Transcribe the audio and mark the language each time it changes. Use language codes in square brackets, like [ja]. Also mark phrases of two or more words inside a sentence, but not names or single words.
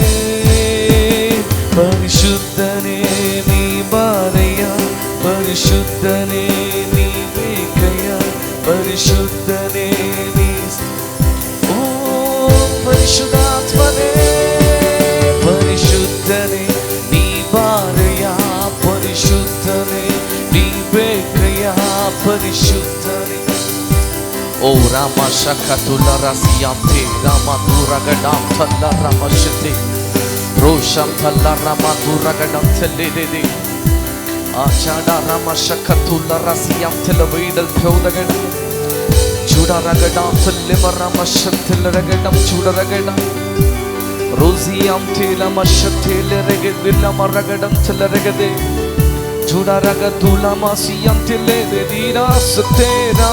[kn] ಪರಿಶುದ್ಧನೇ ನೀ ಬಾರಯ್ಯ, ಪರಿಶುದ್ಧನೇ ನೀ ಬೇಕಯ್ಯ, ಪರಿಶುದ್ಧನೇ ನೀ. ಓ ಪರಿಶುದ್ಧಾತ್ಮನೇ ಪರಿಶುದ್ಧನೇ ನೀ ಬಾರಯ್ಯ, ಪರಿಶುದ್ಧನೇ ನೀ ಬೇಕಯ್ಯ, ಪರಿಶುದ್ಧನೇ. ಓ ರಾಮ ಶಕತುಲ ರಸಿಯಾಂತೆ ರಾಮ ದೂರಗಡಾಂ ಥಲ್ಲ ರಾಮ ಶತೆ ರೋಷಂ ಥಲ್ಲ ರಾಮ ದೂರಗಡಾಂ ಥಲ್ಲಿದೆ ಆಚಾಡ ರಾಮ ಶಕತುಲ ರಸಿಯಾಂ ಥಲ ವೈಡಲ್ ಥೌದಗಡ ಚೂಡರಗಡಾಂ ಥಲ್ಲಿ ಮರಾಮ ಶಂಥಲರಗಡಾಂ ಚೂಡರಗಡ ರೋಸಿಯಾಂ ಥೇಲ ಮಶಥೇಲರಗೆ ವಿಲ್ಲ ಮರಗಡಾಂ ಥಲರಗದೆ ಚೂಡರಗ ತುಲಮ ಸಿಯಾಂ ಥೆಲೆದೆ ದೀರಾಸತೆ ರಾಮ